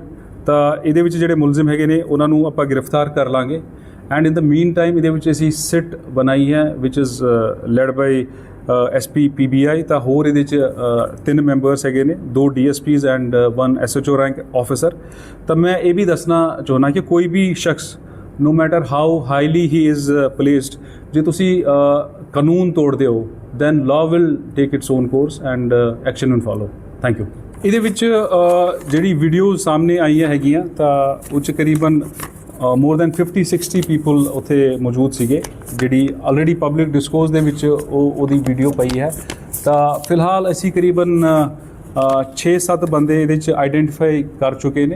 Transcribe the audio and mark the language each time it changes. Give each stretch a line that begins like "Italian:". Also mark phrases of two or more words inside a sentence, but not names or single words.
Punjabi: ਤਾਂ ਇਹਦੇ ਵਿੱਚ ਜਿਹੜੇ ਮੁਲਜ਼ਮ ਹੈਗੇ ਨੇ ਉਹਨਾਂ ਨੂੰ ਆਪਾਂ ਗ੍ਰਿਫਤਾਰ ਕਰ ਲਾਂਗੇ।
English: and in the mean time
Punjabi: ਇਹਦੇ ਵਿੱਚ ਅਸੀਂ ਸਿਟ ਬਣਾਈ ਹੈ
English: which is led by
Punjabi: SP PBI। ਤਾਂ ਹੋਰ ਇਹਦੇ 'ਚ 3 ਮੈਂਬਰਸ ਹੈਗੇ ਨੇ, 2 DSPs ਐਂਡ 1
English: SHO rank officer.
Punjabi: ਤਾਂ ਮੈਂ ਇਹ ਵੀ ਦੱਸਣਾ ਚਾਹੁੰਦਾ ਕਿ ਕੋਈ ਵੀ ਸ਼ਖਸ
English: no matter how highly he is placed,
Punjabi: ਜੇ ਤੁਸੀਂ ਕਾਨੂੰਨ ਤੋੜਦੇ ਹੋ
English: then law will take its own course and action will follow. Thank you.
Punjabi: ਇਹਦੇ ਵਿੱਚ ਜਿਹੜੀ ਵੀਡੀਓ ਸਾਹਮਣੇ ਆਈਆਂ ਹੈਗੀਆਂ ਤਾਂ ਉਹ 'ਚ ਕਰੀਬਨ
English: more than
Punjabi: 50-60 ਪੀਪਲ ਉੱਥੇ ਮੌਜੂਦ ਸੀਗੇ, ਜਿਹੜੀ
English: already public discourse
Punjabi: ਦੇ ਵਿੱਚ ਉਹਦੀ ਵੀਡੀਓ ਪਈ ਹੈ। ਤਾਂ ਫਿਲਹਾਲ ਅਸੀਂ ਕਰੀਬਨ 6-7 ਬੰਦੇ ਇਹਦੇ 'ਚ ਆਈਡੈਂਟੀਫਾਈ ਕਰ ਚੁੱਕੇ ਨੇ।